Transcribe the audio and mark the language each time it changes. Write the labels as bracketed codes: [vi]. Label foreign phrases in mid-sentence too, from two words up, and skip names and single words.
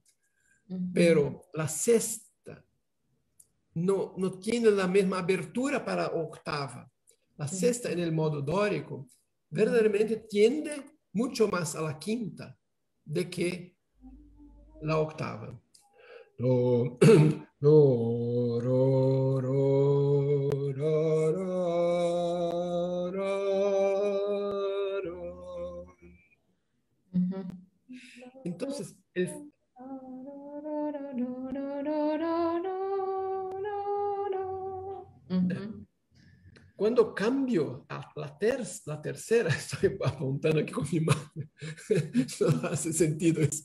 [es] Pero la sexta no tiene la misma abertura para octava. La sexta en el modo dórico verdaderamente tiende mucho más a la quinta de que la octava. Do, do, ro, ro, ro, ro, ro, ro. Entonces, cuando cambio a la tercera, estoy apuntando aquí con mi mano, no hace sentido eso.